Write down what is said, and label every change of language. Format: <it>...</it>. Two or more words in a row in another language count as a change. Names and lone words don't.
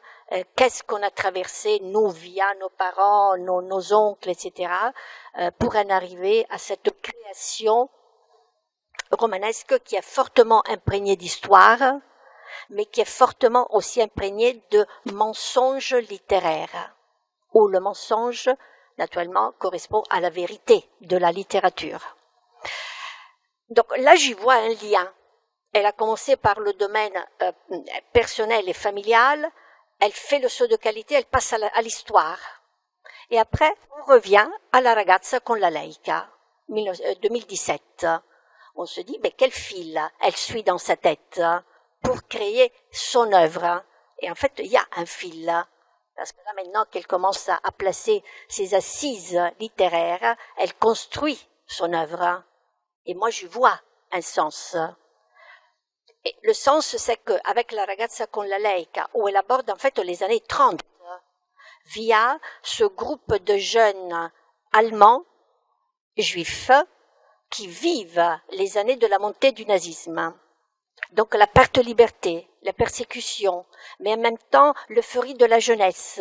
<fr>qu'est-ce qu'on a traversé, nous, via nos parents, nos oncles, etc., pour en arriver à cette création romanesque qui est fortement imprégnée d'histoire, mais qui est fortement aussi imprégnée de mensonges littéraires, où le mensonge, naturellement, correspond à la vérité de la littérature. Donc là, j'y vois un lien. Elle a commencé par le domaine personnel et familial, elle fait le saut de qualité, elle passe à l'histoire. Et après, on revient à La ragazza con la laica, 2017. On se dit, mais quel fil elle suit dans sa tête pour créer son œuvre. Et en fait, il y a un fil. Parce que là, maintenant qu'elle commence à placer ses assises littéraires, elle construit son œuvre. Et moi, je vois un sens. Et le sens, c'est qu'avec La ragazza con la laica, où elle aborde en fait les années 30, via ce groupe de jeunes allemands, juifs, qui vivent les années de la montée du nazisme. Donc la perte de liberté, la persécution, mais en même temps l'euphorie de la jeunesse.</fr>